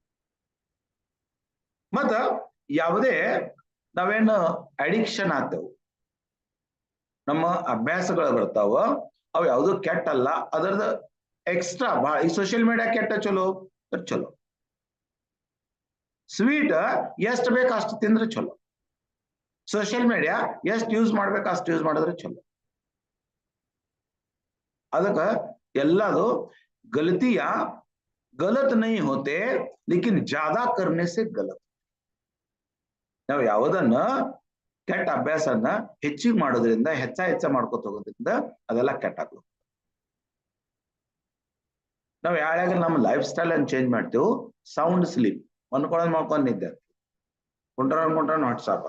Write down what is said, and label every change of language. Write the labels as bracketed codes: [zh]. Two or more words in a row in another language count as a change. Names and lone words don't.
[kn] ಮತ್ತ ಯಾವುದೇ ನಾವೇನು ಅಡಿಕ್ಷನ್ ಆಗ್ತೇವೆ ನಮ್ಮ ಅಭ್ಯಾಸಗಳು ಬರ್ತಾವ ಅವು ಯಾವುದು ಕೆಟ್ಟಲ್ಲ ಅದರದ ಎಕ್ಸ್ಟ್ರಾ ಬಹಳ ಈ [en] social media [kn] ಕೆಟ್ಟ ಚಲೋ ಚಲೋ ಸ್ವೀಟ್ ಎಷ್ಟು ಬೇಕು ಅಷ್ಟು ತಿಂದ್ರೆ ಚಲೋ [en] social media [kn] ಎಷ್ಟು ಯೂಸ್ ಮಾಡ್ಬೇಕು ಅಷ್ಟು ಯೂಸ್ ಮಾಡಿದ್ರೆ ಚಲೋ ಅದಕ್ಕ ಎಲ್ಲದು [hi] गलतियां गलत नहीं होते लेकिन ज्यादा करने से गलत [kn] ನಾವು ಯಾವುದನ್ನ ಕೆಟ್ಟ ಅಭ್ಯಾಸನ ಹೆಚ್ಚಿಗೆ ಮಾಡೋದ್ರಿಂದ ಹೆಚ್ಚ ಮಾಡ್ಕೊತ ಹೋಗೋದ್ರಿಂದ ಅದೆಲ್ಲ ಕೆಟ್ಟಾಗ್ತದೆ ನಾವು ಯಾವಾಗ ನಮ್ಮ [en] life style [kn] ಅನ್ನು ಚೇಂಜ್ ಮಾಡ್ತೇವೆ [en] sound sleep [kn] ಮಾಡ್ಕೊಂಡು ನಿದ್ದೆ ಕೊಂಡ್ರ ವಾಟ್ಸಾಪ್